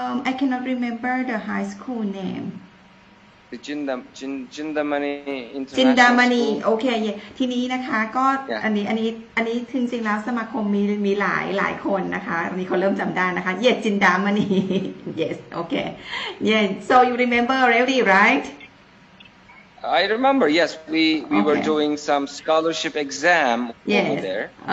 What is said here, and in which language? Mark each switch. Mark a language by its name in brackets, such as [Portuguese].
[English] I cannot remember the high school name The Jindamani International Jindamani School [Thai] โอเคทีนี้นะคะก็อันนี้จริงๆแล้วสมาคมมีหลายคนนะคะอันนี้เขาเริ่มจำได้นะคะ [English] Yes Jindamani Yes okay Yeah so you remember already right I remember yes we were doing some scholarship exam over there